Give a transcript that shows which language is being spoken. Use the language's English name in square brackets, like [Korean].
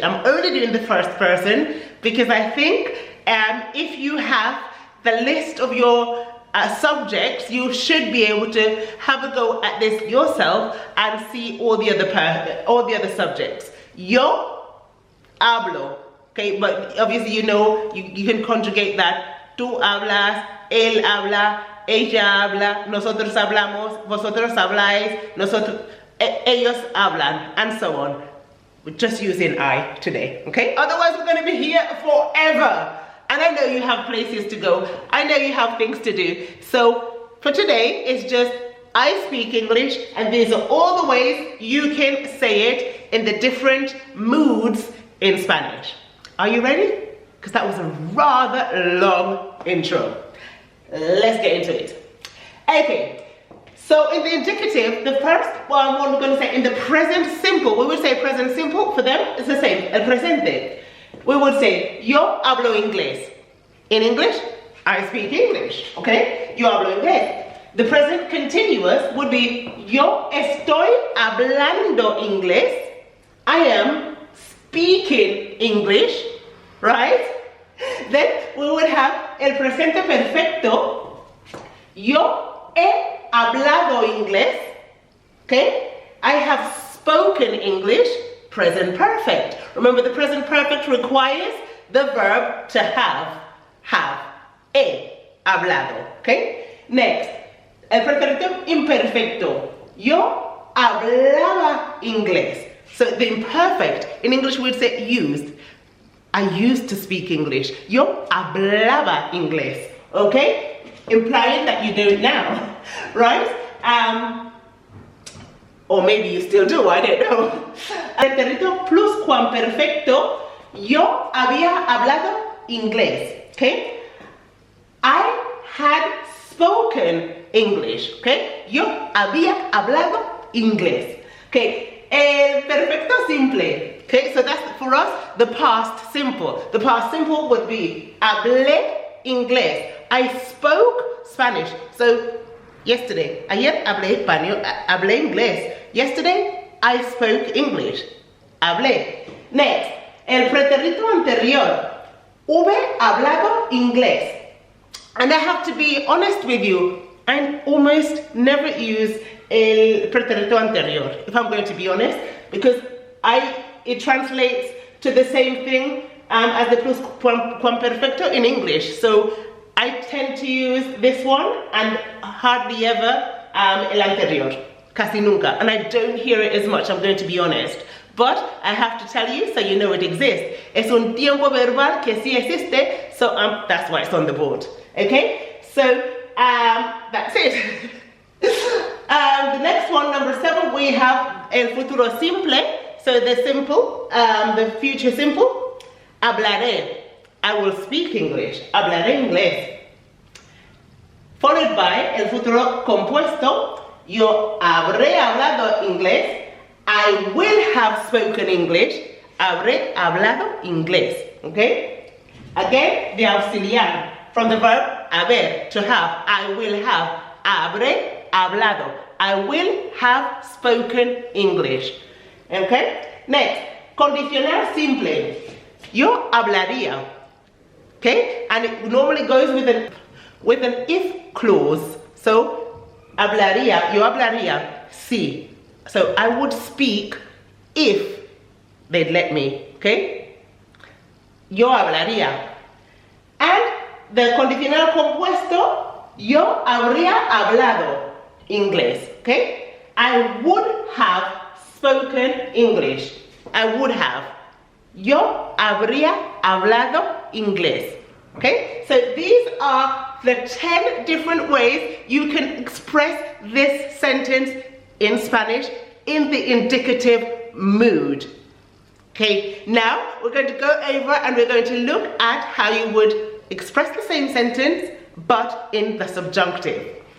[English] I'm only doing the first person because I think if you have the list of your subjects, you should be able to have a go at this yourself and see all the other subjects. [Spanish] Yo hablo. [English] Okay, but obviously you know you can conjugate that. [Spanish] Tú hablas, él habla, ella habla, nosotros hablamos, vosotros habláis, ellos hablan, and so on. [English] We're just using I today, okay? Otherwise we're going to be here forever. And I know you have places to go. I know you have things to do. So for today, it's just I speak English, and these are all the ways you can say it in the different moods in Spanish. Are you ready? Because that was a rather long intro. Let's get into it. Okay, so in the indicative, the first one we're going to say in the present simple, we would say present simple. For them, it's the same, [Spanish] el presente. [English] We would say, [Spanish] yo hablo inglés. [English] In English, I speak English, okay? [Spanish] Yo hablo inglés. [English] The present continuous would be, [Spanish] yo estoy hablando inglés. [English] I am speaking English, right? Then we would have [Spanish] el presente perfecto. Yo he hablado inglés, okay? [English] I have spoken English, present perfect. Remember, the present perfect requires the verb to have. [Spanish] He hablado. Okay? Next, el pretérito imperfecto. Yo hablaba inglés. [English] So the imperfect, in English we would say used. I used to speak English. [Spanish] Yo hablaba inglés. [English] Okay? Implying that you don't now. Right? Or maybe you still do, I don't know. [Spanish] Pretérito pluscuamperfecto. Yo había hablado inglés. Okay? [English] I had spoken English. Okay? [Spanish] Yo había hablado inglés. Okay? El perfecto simple. Okay? [English] So that's for us the past simple. The past simple would be [Spanish] hablé inglés. [English] I spoke Spanish. So yesterday, [Spanish] ayer hablé español, hablé inglés. [English] Yesterday, I spoke English. [Spanish] Hablé. Next, el pretérito anterior. Hube hablado inglés. [English] And I have to be honest with you, I almost never use [Spanish] el pretérito anterior, [English] if I'm going to be honest, because it translates to the same thing as the pluscuamperfecto in English. So I tend to use this one and hardly ever [Spanish] el anterior. Casi nunca. [English] And I don't hear it as much, I'm going to be honest. But I have to tell you so you know it exists. [Spanish] Es un tiempo verbal que sí existe, [English] so that's why it's on the board. Okay? So that's it. The next one, number 7, we have [Spanish] el futuro simple. [English] So the simple, the future simple. [Spanish] Hablaré. [English] I will speak English. [Spanish] Hablaré inglés. [English] Followed by [Spanish] el futuro compuesto. Yo habré hablado inglés. [English] I will have spoken English. Habré hablado inglés. Okay? Again, the auxiliar from the verb haber, to have. I will have. [Spanish] Habré hablado. [English] I will have spoken English. [Spanish] Okay? Next, condicional simple. Yo hablaría. Okay? [English] And it normally goes with an if clause. [Spanish] So, hablaría, yo hablaría, sí. [English] So I would speak if they'd let me, okay? [Spanish] Yo hablaría. And the condicional compuesto, yo habría hablado inglés, okay? [English] I would have spoken English. I would have. [Spanish] Yo habría hablado inglés. [English] Okay, so these are the 10 different ways you can express this sentence in Spanish in the indicative mood. Okay, now we're going to go over and we're going to look at how you would express the same sentence but in the subjunctive.